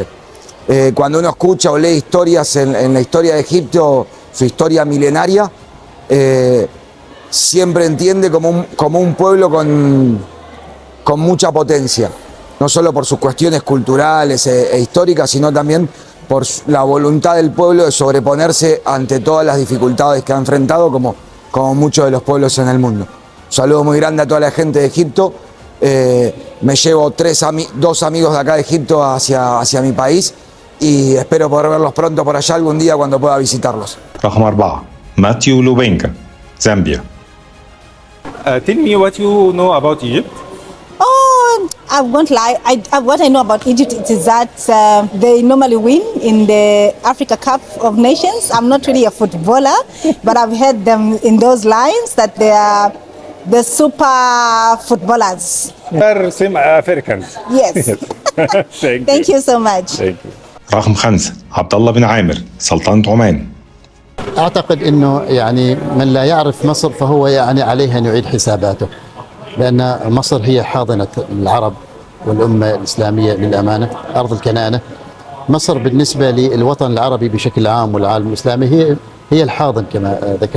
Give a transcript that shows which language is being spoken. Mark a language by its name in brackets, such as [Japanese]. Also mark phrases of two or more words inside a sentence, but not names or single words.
[Spanish] Cuando uno escucha o lee historias en la historia de Egipto, su historia milenaria, siempre entiende como un pueblo con mucha potencia, no solo por sus cuestiones culturales e históricas, sino también por la voluntad del pueblo de sobreponerse ante todas las dificultades que ha enfrentado, como muchos de los pueblos en el mundo. Un saludo muy grande a toda la gente de Egipto. Me llevo 2 amigos de acá de Egipto hacia mi país y espero poder verlos pronto por allá algún día cuando pueda visitarlos. [Arabic] رقم 4 ماتيو لوبينكا زامبيا. [English] Tell me what you know about Egypt. I won't lie. What I know about Egypt is that they normally win in the Africa Cup of Nations. I'm not really a footballer, but I've heard them in those lines that they are the super footballers. They're same Africans. Yes. Thank you so much. Thank you. [Arabic] رقم 5 عبد الله بن عامر سلطنة عمان. أعتقد أنه يعني من لا يعرف مصر فهو يعني عليه أن يعيد حساباته، لأن مصر هي حاضنة العرب والأمة الإسلامية للأمانة، أرض الكنانة. مصر بالنسبة للوطن العربي بشكل عام والعالم الإسلامي هي الحاضن كما ذكرت.